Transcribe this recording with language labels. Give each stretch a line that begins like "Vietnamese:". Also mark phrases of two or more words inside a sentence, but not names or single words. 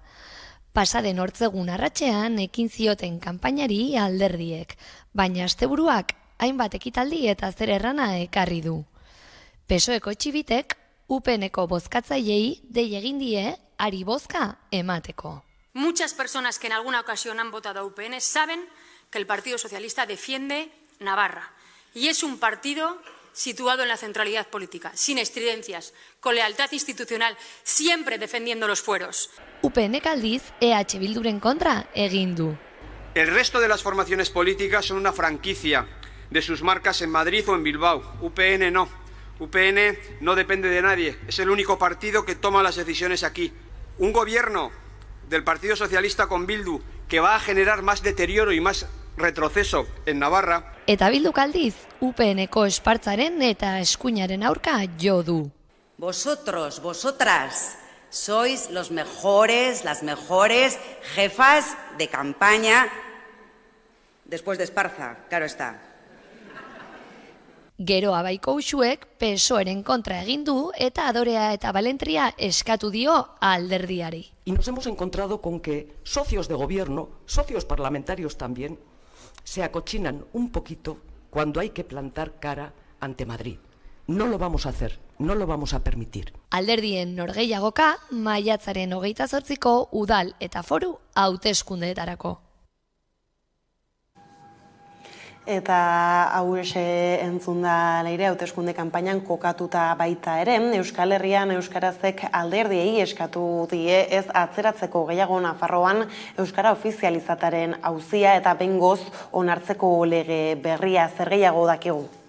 Basque: Pasaden hortzegun arratsean ekin zioten kanpainari alderdiek, baina asteburuak hainbat ekitaldi eta zer errana ekarri du. PSOEko txibitek UPNeko bozkatzaileei dei egin die ari bozka emateko.
Spanish: Muchas personas que en alguna ocasión han votado a UPN saben que el Partido Socialista defiende Navarra y es un partido situado en la centralidad política, sin estridencias, con lealtad institucional, siempre defendiendo los fueros.
Basque: UPNek aldiz EH Bilduren kontra egin du.
Spanish: El resto de las formaciones políticas son una franquicia de sus marcas en Madrid o en Bilbao. UPN no. UPN no depende de nadie, es el único partido que toma las decisiones aquí. Un gobierno del Partido Socialista con Bildu que va a generar más deterioro y más retroceso en Navarra.
Basque: Eta Bilduk aldiz, UPNeko espartzaren eta eskuinaren aurka jo du.
Spanish: Vosotros, vosotras, sois los mejores, las mejores jefas de campaña después de Esparza, claro está.
Basque: Gero Abaiko Uxuek PSOEren kontra egin du eta adorea eta balentria eskatu dio alderdiari.
Spanish: Y nos hemos encontrado con que socios de gobierno, socios parlamentarios también, se acochinan un poquito cuando hay que plantar cara ante Madrid. No lo vamos a hacer, no lo vamos a permitir.
Basque: Alderdien norgehiagoka maiatzaren 28ko udal eta foru hauteskundeetarako. Eta hauxe entzun da Leire hauteskunde kanpainan kokatuta baita ere, Euskal Herrian euskarazek alderdiei eskatu die ez atzeratzeko gehiago Nafarroan euskara ofizializataren auzia eta behingoz onartzeko lege berria zer gehiago dakigu.